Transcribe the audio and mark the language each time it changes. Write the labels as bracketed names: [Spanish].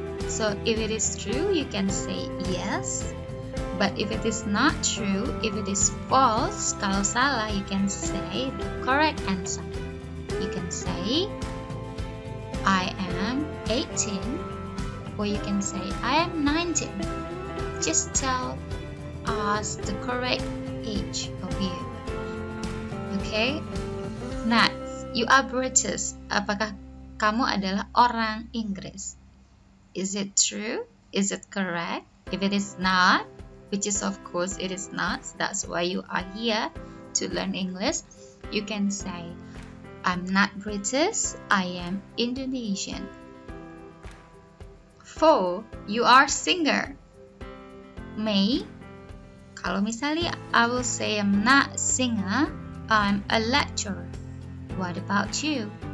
[English] So if it is true, you can say yes. But if it is not true, if it is false, [Indonesian] kalau salah, [English] you can say the correct answer. You can say I am 18, or you can say I am 19. Just tell us the correct age of you. Okay. Next, you are British. [Indonesian] Apakah kamu adalah orang Inggris? [English] Is it true? Is it correct? If it is not, which is of course it is not, that's why you are here to learn English, you can say, I'm not British, I am Indonesian. 4. You are singer. Me, [Indonesian] kalau misalnya [English] I will say I'm not a singer, I'm a lecturer. What about you?